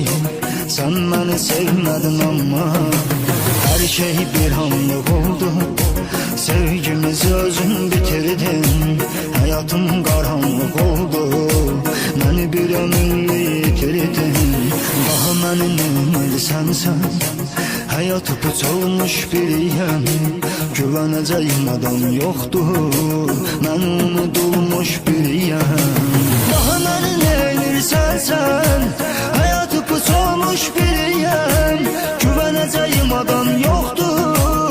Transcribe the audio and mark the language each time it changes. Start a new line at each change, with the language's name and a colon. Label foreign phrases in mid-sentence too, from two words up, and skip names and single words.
Turkish: Sen beni sevmedin ama her şey bir anlık oldu. Sevgimizi özün bitirdin, hayatım karanlık oldu. Beni bir ömürlü yitirdin. Daha beni neymirsən sen?
Azerbaijani: Hayatı puç olmuş biriyəm, güvənəcəyim adam yoxdur. Mən unudulmuş biriyəm. Daha məni neynirsən sən? Hayatı puç olmuş biriyəm, güvənəcəyim adam yoxdur.